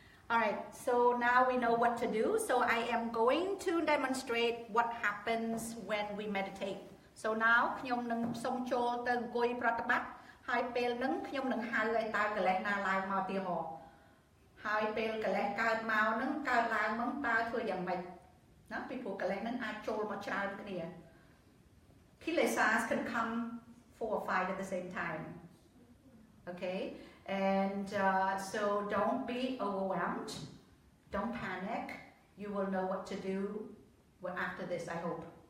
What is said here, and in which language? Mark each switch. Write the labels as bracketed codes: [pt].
[en] Alright, so now we know what to do. So I am going to demonstrate what happens when we meditate. So now, [km] ខ្ញុំនឹងសុំចូលទៅអង្គុយប្រតិបត្តិហើយពេលហ្នឹងខ្ញុំនឹងហៅឲ្យតើកលេសណាឡើងមកទីហោហើយពេលកលេសកើតមកហ្នឹងកើតឡើងមកតើធ្វើយ៉ាងម៉េចណាពីព្រោះកលេសហ្នឹងអាចចូលមកច្រើនគ្នា [en] Kilesas can come 4 or 5 at the same time. Okay? And so don't be overwhelmed. Don't panic. You will know what to do after this, I hope.